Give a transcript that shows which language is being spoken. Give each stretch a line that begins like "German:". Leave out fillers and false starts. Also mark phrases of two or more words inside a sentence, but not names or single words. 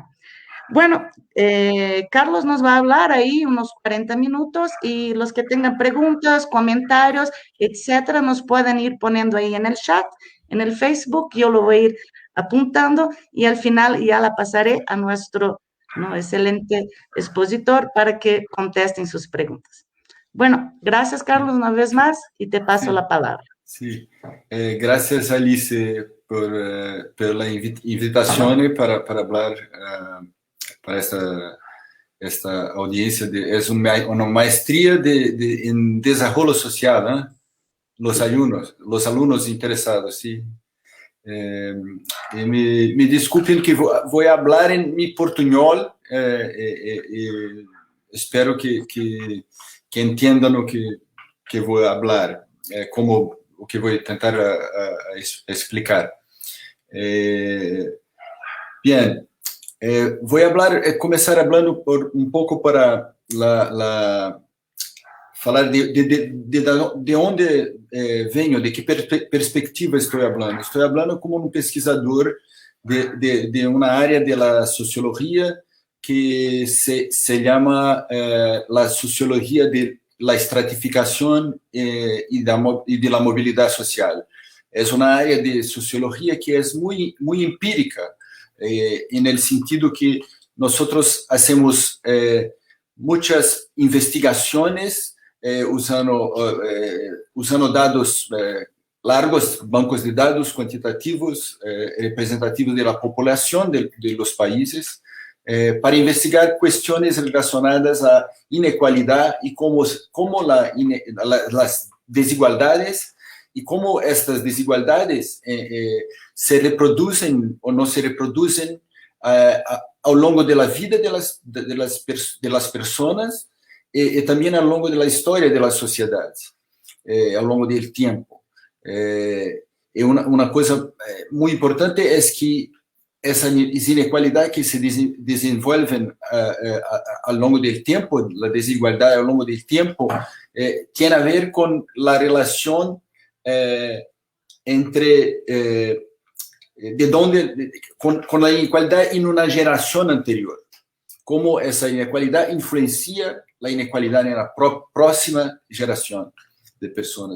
Spanish: Bueno, Carlos nos va a hablar ahí unos 40 minutos y los que tengan preguntas, comentarios, etcétera, nos pueden ir poniendo ahí en el chat, en el Facebook, yo lo voy a ir apuntando y al final ya la pasaré a nuestro, ¿no? excelente expositor para que contesten sus preguntas. Bueno, gracias Carlos una vez más y te paso
Portuguese: Sim,
Spanish: la palabra.
Portuguese: sim. Graças, Alice, por la invitação para falar para esta audiência. É uma maestria em desenvolvimento social, né? Los alunos interessados, sim. Me desculpem que vou falar em mi portunhol. Espero que entendam que vou falar, como o que vou tentar explicar.
Spanish: Bien, voy a hablar, comenzar hablando un poco para
Portuguese: falar de onde venho, de que perspectiva estou falando. Estou falando como um pesquisador de uma área da sociologia que se chama a sociologia de la estratificação e de la mobilidade social. É uma área de sociologia que é muito empírica,
Spanish: en el sentido que nosotros hacemos muchas investigaciones usando
Portuguese: dados largos, bancos de dados quantitativos,
Spanish: representativos de la población de los países, para investigar cuestiones relacionadas a inequalidad y cómo las desigualdades y cómo estas desigualdades se reproducen o no se reproducen
Portuguese: ao longo da vida das pessoas e também ao longo da história da sociedade, ao longo do tempo. E uma coisa muito importante é que essas inequalidades que se desenvolvem ao longo do tempo, a desigualdade ao longo do tempo,
Spanish: tiene a ver con la relación entre con la inequalidad en una generación anterior, cómo esa inequalidad influencia la inequalidad en la próxima generación de personas.